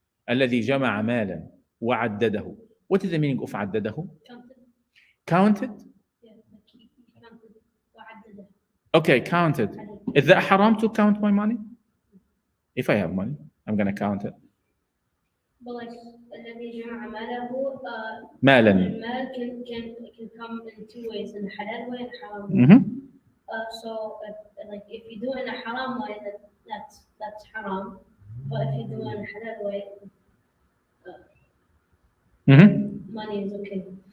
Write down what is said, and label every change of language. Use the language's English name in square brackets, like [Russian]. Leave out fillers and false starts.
[Arabic] الذي جمع مالا وعدده. [English] What is the meaning of عدده? Counted. Counted? Yeah, like he counted. وعدده. Okay, counted. Is that haram to count my money? If I have money, I'm gonna count it. But like [Arabic] الذي جمع ماله مالا. [English] المال can come in two ways, in a halal way and haram way. Mm-hmm. So like if you do it in a haram way, that's haram. But if you do it in a halal way, Mm-hmm. money is okay.